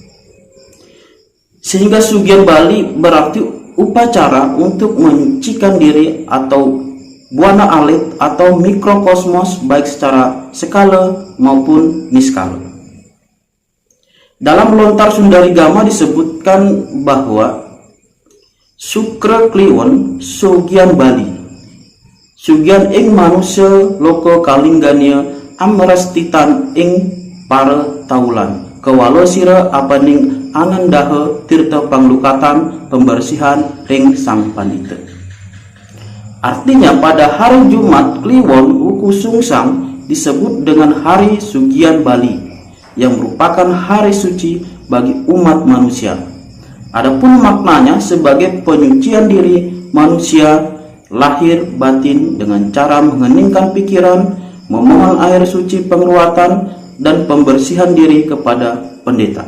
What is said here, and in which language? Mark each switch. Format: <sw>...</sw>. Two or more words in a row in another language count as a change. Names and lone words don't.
<id>Sehingga Sugian Bali berarti upacara untuk menyucikan diri atau buana alit atau mikrokosmos baik secara skala maupun niskala. Dalam lontar Sundarigama disebutkan bahwa Sukra Kliwon Sugian Bali,</id> <kaw>Sugian ing manusia loko kalinggania amrastitan ing para taulan kewalo sira apaning anandaha tirta panglukatan pembersihan ring sang pandita.</kaw> <id>Artinya pada hari Jumat Kliwon Wuku Sungsang disebut dengan hari Sugian Bali yang merupakan hari suci bagi umat manusia. Adapun maknanya sebagai penyucian diri manusia lahir batin dengan cara mengheningkan pikiran, memohon air suci pengeruatan dan pembersihan diri kepada pendeta.</id>